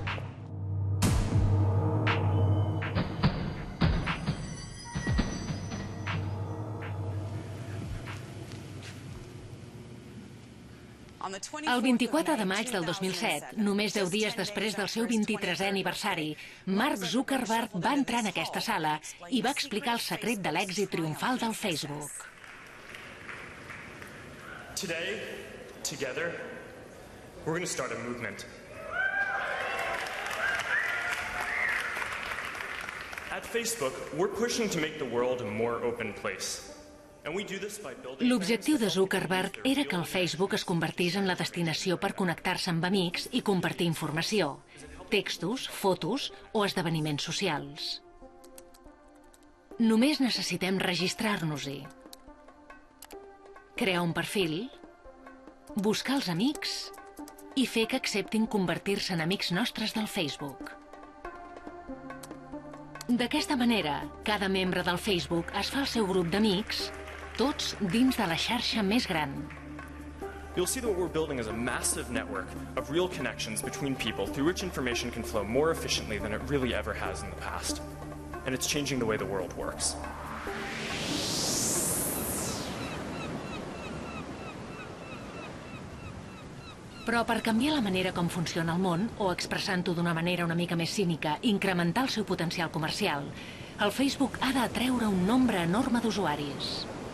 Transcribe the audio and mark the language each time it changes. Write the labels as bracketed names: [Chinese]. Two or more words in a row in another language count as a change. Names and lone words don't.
[Catalan] El 24 de maig del 2007, només 10 dies després del seu 23è aniversari, Mark Zuckerberg va entrar en aquesta sala i va explicar el secret de l'èxit triomfal del Facebook. [English] Today, together, we're going to start a movement. At Facebook, we're pushing to make the world a more open place. [Catalan] L'objectiu de Zuckerberg era que el Facebook es convertís en la destinació per connectar-se amb amics i compartir informació, textos, fotos o esdeveniments socials. Només necessitem registrar-nos-hi, crear un perfil, buscar els amics i fer que acceptin convertir-se en amics nostres del Facebook. D'aquesta manera, cada membre del Facebook es fa el seu grup d'amics, tots dins de la xarxa més gran. [English] You'll see that what we're building is a massive network of real connections between people through which information can flow more efficiently than it really ever has in the past. And it's changing the way the world works. [Catalan] Però per canviar la manera com funciona el món, o expressant-ho d'una manera una mica més cínica, incrementar el seu potencial comercial, el Facebook ha d'atreure un nombre enorme d'usuaris.